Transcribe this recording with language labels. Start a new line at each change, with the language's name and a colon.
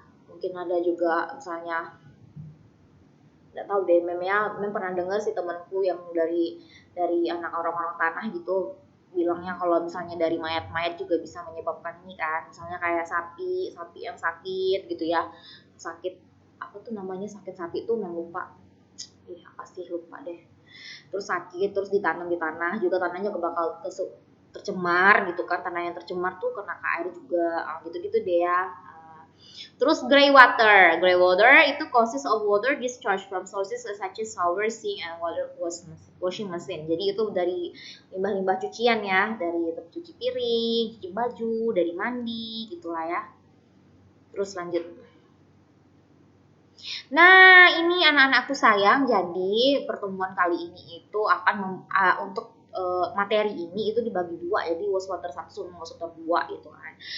Indonesian: Mungkin ada juga misalnya, nggak tahu deh, mem pernah dengar sih temanku yang dari anak orang-orang tanah gitu, bilangnya kalau misalnya dari mayat-mayat juga bisa menyebabkan ini kan, misalnya kayak sapi yang sakit gitu ya, sakit apa tuh namanya, sakit sapi tuh nggak lupa, apa sih lupa deh, terus sakit terus ditanam di tanah juga, tanahnya bakal tercemar gitu kan, tanah yang tercemar tuh kena ke air juga, gitu-gitu deh ya. Terus gray water.
English: Gray water
Indonesian: itu
English: consists of water discharged from sources such as shower, sink, and water washing machine.
Indonesian: Jadi itu dari limbah-limbah cucian ya, dari cuci piring, cuci baju, dari mandi gitulah ya. Terus lanjut. Nah, ini anak-anakku sayang, jadi pertemuan kali ini itu akan untuk materi ini itu dibagi dua, jadi wastewater 1 sama wastewater 2 gitu kan.